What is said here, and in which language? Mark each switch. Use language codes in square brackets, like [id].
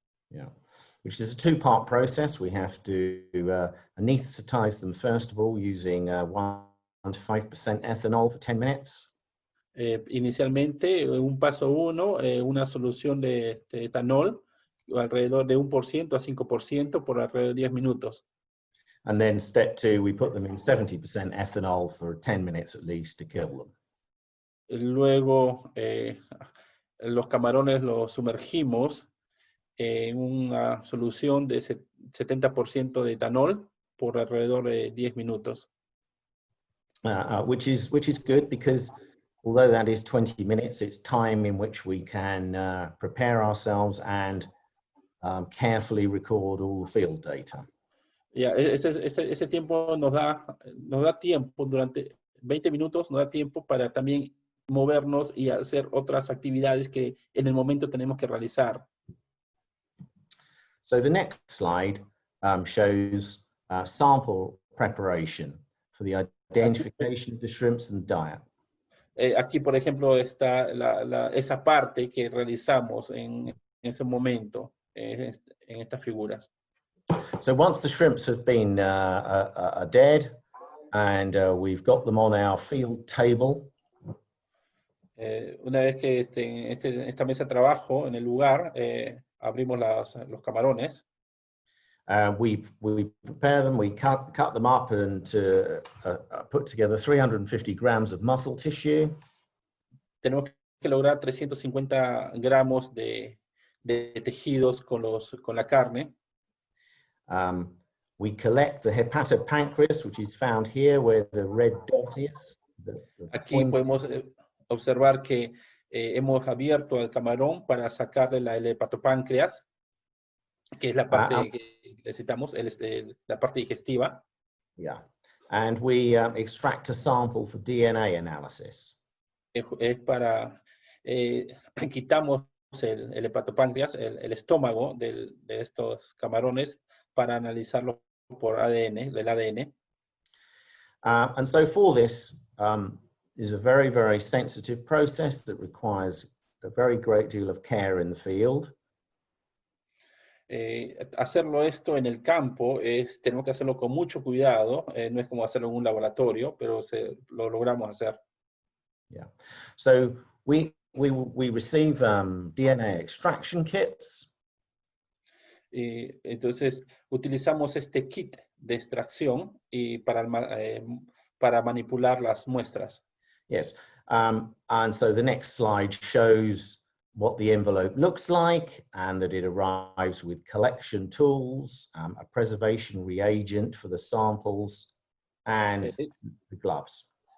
[en] Yeah, which is a two-part process. We have to anesthetize them first of all using 1 to 5% ethanol for 10 minutes. [es] Inicialmente, un paso 1, una solución de etanol alrededor de 1% a 5% por alrededor de 10 minutos. [en] And then step 2, we put them in 70% ethanol for 10 minutes at least to kill them. [es] Luego, los camarones los sumergimos en una solución de 70% de etanol por alrededor de 10 minutos. [en] Which is good because although that is 20 minutes, it's time in which we can prepare ourselves and carefully record all the field data. [es] Yeah, ese tiempo nos da tiempo, durante 20 minutos nos da tiempo para también movernos y hacer otras actividades que en el momento tenemos que realizar. [en] So the next slide shows sample preparation for the identification of the shrimps and diet. [es] Aquí, por ejemplo, está esa parte que realizamos en ese momento, en estas figuras. [en] So once the shrimps have been dead and we've got them on our field table, [es] una vez que esta mesa de trabajo en el lugar, abrimos los camarones. [en] we prepare them, we cut them up and put together 350 grams of muscle tissue. [es] Tenemos que lograr 350 gramos de tejidos con la carne. [en] We collect the hepatopancreas, which is found here where the red dot is. [es] Aquí podemos observar que hemos abierto al camarón para sacarle el hepatopáncreas, que es la parte que necesitamos, la parte digestiva. [en] Yeah. and we extract a sample for DNA analysis. [es] Es para, quitamos el hepatopáncreas, el estómago de estos camarones para analizarlo por ADN, del ADN. [en] And so for this is a very, very sensitive process that requires a very great deal of care in the field. [es] Hacerlo esto en el campo tenemos que hacerlo con mucho cuidado, no es como hacerlo en un laboratorio, pero lo logramos hacer. [en] Yeah. So we receive DNA extraction kits. [es] Entonces utilizamos este kit de extracción y para manipular las muestras. [en] Yes. And so the next slide shows what the envelope looks like, and that it arrives with collection tools, a preservation reagent for the samples, and the gloves.